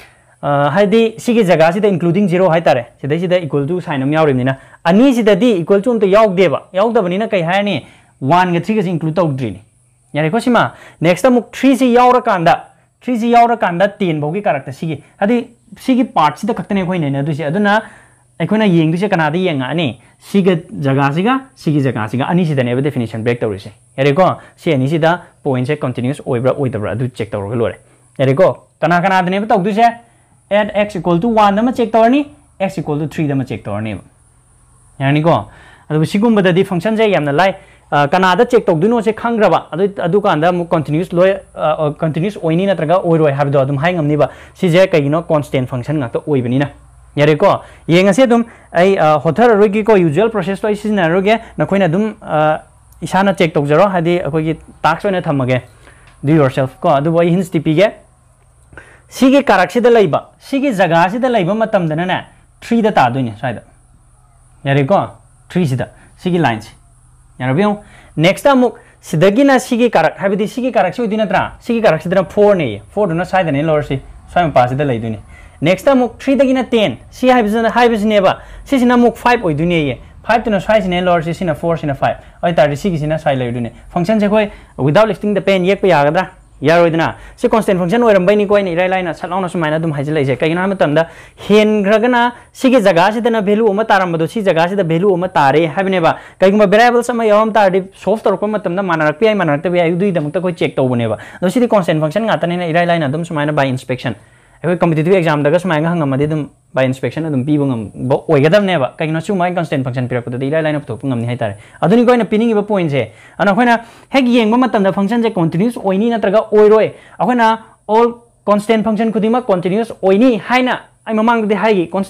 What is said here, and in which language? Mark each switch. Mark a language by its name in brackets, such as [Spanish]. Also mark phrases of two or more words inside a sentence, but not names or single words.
[Manipuri] हाइदि सिगी जगा सिदा इंक्लूडिंग 0 हाइ तारे सिदै सिदा [English] equal to sign [Manipuri] हम यावरिमदिना अनि सिदा दि [English] equal to [Manipuri] उमते यावगदेबा यावदबनिना कै हायनी 1 गा 3 गा इंक्लूड तौद्रिनी यारे को सिमा नेक्स्ट अमुक 3 सि यावरा कांदा 3 सि यावरा कांदा 10 भौगी कारक्ता सिगी हादि सिगी पार्ट सिदा खक्तने खोइ नैना दुसे अदुना अखोना येंगदुसे कनादा येंगा अनि सिगा जगा सिगा अनि सिदा ने [English] definition break [Manipuri] तौरिसे यारे को सि अनि सिदा point से continuous ओइब्रा ओइदब्रा अदु चेक तौरगा लोरे यारे को कना दने तौदुसे [English] at x equal to 1 [Manipuri] दमा चेक तौरनी [English] x equal to 3 [Manipuri] दमा चेक तौरनी यानी को अदु सिगुंबददि फंक्शन जे यामना लाई कनादा चेक तौदुनो से खंग्रबा अदु कांदा मु continuous लोय continuous ओइनी नत्रगा ओइरोय हाबदो अदुम हाइ ngamniba सिजे कगिनो [English] constant function [Manipuri] ngakto ओइबनिना यारे को येंगसे दुम आई होथर रोगी को [English] usual process [Manipuri] तो सिजना रोगे नखोइना दुम इसाना चेक तौजरो हादि अखोगी टास्क ओइना थमगे [English] do yourself [Manipuri] को अदु बय hints टिपिगे सिगे कारक्सिदा लैबा सिगे जगा सिदा लैबा मतमदना ना 3 दा तादोइने साइदा यारे को 3 सिदा सिगे लाइन्स यारबियो नेक्स्ट अमुक सिदगिना सिगे कारक हाबिदि सिगे कारक सिउ दिनत्रा सिगे कारक सिदना 4 ने 4 दुना साइदा ने लरसि स्वाइम पासिदा लैदुने नेक्स्ट अमुक 3 दगिना 10 सि हाबिसनेबा सिसिना मुक 5 ओइदुने ये 5 तुना साइसिने लरसि सिना 4 सिना 5 अइ तारदि सिगिसिना साइ लैदुने फंक्शन से कोइ [English] without lifting the pen [Manipuri] येक यागद्रा यारोइदना से [English] constant function [Manipuri] ओइरमबैनि कोइ इराइ लाइना सलाउना सुमाइना दुम हाइजलैसे कगिना मतमदा हेनग्रगना सिगे जगा सिदना वैल्यू अमा तारमबदो सि जगा सिदा वैल्यू अमा तारे हाबिनेबा कगिमा वेरिएबल्स अमा यावम तारदि सॉल्व तोरको मतमदा मानरकपि आइ मानरकतबि आइ दुइ दमकता कोइ चेक तौबनेबा दो सिदि [English] constant function [Manipuri] गातनेना इराइ लाइना दुम सुमाइना [English] by inspection [Manipuri] एकोइ [English] competitive exam [Manipuri] दगा सुमाइना हंगमदि दुम [English] by inspection [Manipuri] अदुम पिबंगम ओइगदबनेबा कगिना सुमाइ [English] constant function [Manipuri] पिरकपदि इराइ लाइना पुथोपंगमनि हाइतारे अदुनि कोइना पिनिंगिबा पॉइंट से अना खोइना हेक येंगबा मतमदा फंक्शन जे कंटीन्यूअस ओइनी नत्रगा ओइरोय अखोइना [English] all constant function [Manipuri] खुदिमा कंटीन्यूअस ओइनी हाइना आई ममांगदि हाइगी